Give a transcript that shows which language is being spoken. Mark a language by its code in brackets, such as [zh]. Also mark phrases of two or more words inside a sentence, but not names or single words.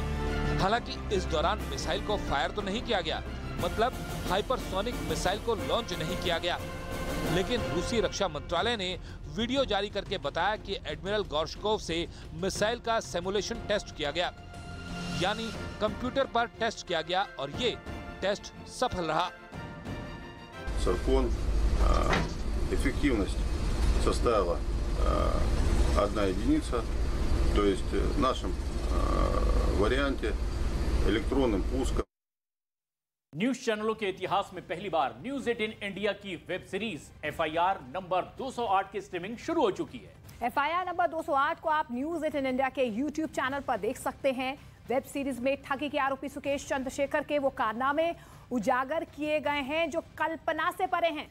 [hi] हालांकि इस दौरान मिसाइल को फायर तो नहीं किया गया, मतलब [en] hypersonic missile [hi] को लॉन्च नहीं किया गया, लेकिन रूसी रक्षा मंत्रालय ने वीडियो जारी करके बताया कि एडमिरल गोर्शकोव से मिसाइल का [en] simulation test [hi] किया गया, यानी कंप्यूटर पर टेस्ट किया गया और ये टेस्ट सफल रहा। [ru] Саркон эффективность составила 1 единица, то есть в нашем варианте электронным пуском. [en] news channels [hi] के इतिहास में पहली बार न्यूज 18 इंडिया की [en] web series [hi] FIR नंबर 208 की स्ट्रीमिंग शुरू हो चुकी है। FIR नंबर 208 को आप न्यूज 18 इंडिया के YouTube चैनल पर देख सकते हैं। [en] web series [hi] में ठगी के आरोपी सुकेश चंद्रशेखर के वो कारनामे उजागर किए गए हैं जो कल्पना से परे हैं।